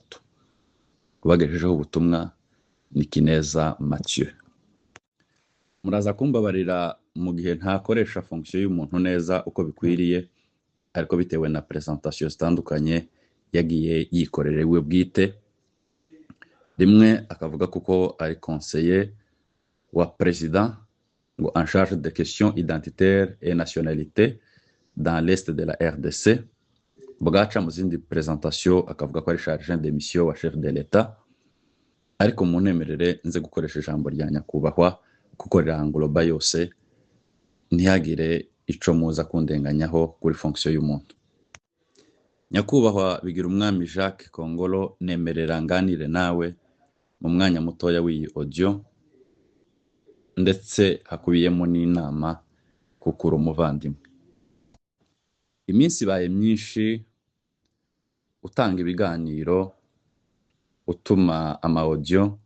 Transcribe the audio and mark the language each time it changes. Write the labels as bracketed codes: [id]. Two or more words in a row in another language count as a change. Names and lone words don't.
[rn] Kubagejejeho ubutumwa ni Kineza Mathieu. Muraza kumbabarira mu gihe ntakoresha fonction y'umuntu neza uko bikwiriye, ariko bitewe na presentation zitandukanye yagiye yikorere we bwite. Rimwe akavuga kuko ari conseiller wa président ngo [fr] en charge des questions identitaires et nationalité dans l'est de la RDC. [rn] Bwaca mu zindi presentation akavuga ko ari [fr] chargé de mission [rn] wa [fr] chef de l'État, [rn] ariko mu nemerere nze gukoresha ijambo rya nyakubahwa kuko rirangloba yose, ntihagire ico muza kundenganyaho kuri fonction y'umuntu. Nyakubahwa Bigirumwami Jacques Kongolo, nemerera nganire nawe mu mwanya mutoya w'iyi audio, ndetse hakubiyemo n'inama kukura umuvandimwe. Iminsi baye myinshi utanga ibiganiro, utuma ama audio.